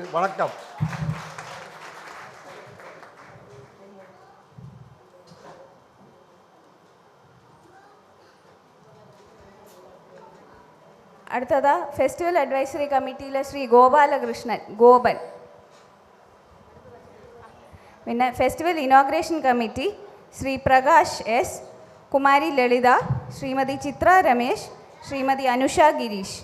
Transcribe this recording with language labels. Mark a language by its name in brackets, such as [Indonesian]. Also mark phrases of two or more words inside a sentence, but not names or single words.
[Tamil] வணக்கம். அடுத்ததா [English] Festival Advisory Committeeயில் [Tamil] ஸ்ரீ கோபாலகிருஷ்ணன் கோபன். [Malayalam] പിന്നെ [English] Festival Inauguration Committee [Malayalam] ശ്രീ പ്രകാശ് എസ്, കുമാരി ലളിത, ശ്രീമതി ചിത്ര രമേശ്, ശ്രീമതി അനുഷ ഗിരീഷ്.